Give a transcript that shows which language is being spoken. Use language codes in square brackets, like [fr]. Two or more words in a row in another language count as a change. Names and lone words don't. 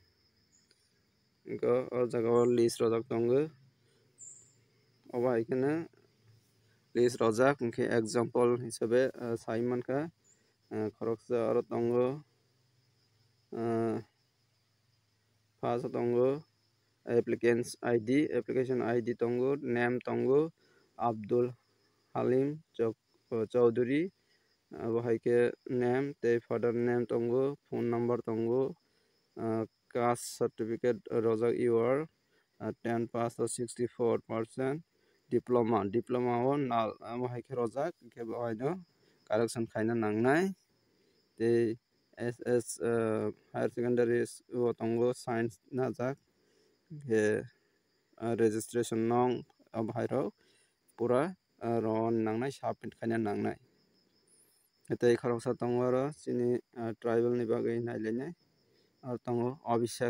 [trp] o jaga o list rojak tongo obo haikena list rojak hingke example hisabe sai mankha khoroksa aro tongo first tongo [en] application ID [trp] tongo name tongo Abdul Halim Chowdhury abo haike name te [en] father name [trp] tongo [en] phone number [trp] tongo [en] caste certificate [trp] rojak [en] your 10 pass or 64% diploma [trp] o nal amo haike rojak ke bohaino correction khaina nangnai te [en] SS higher secondary [trp] o tongo science najak ke registration nong abhairo pura ron nangnai submit khaina nangnai tei khoroksa tongo aro chini tribal ni bagui naileinai aro tongo Abhishek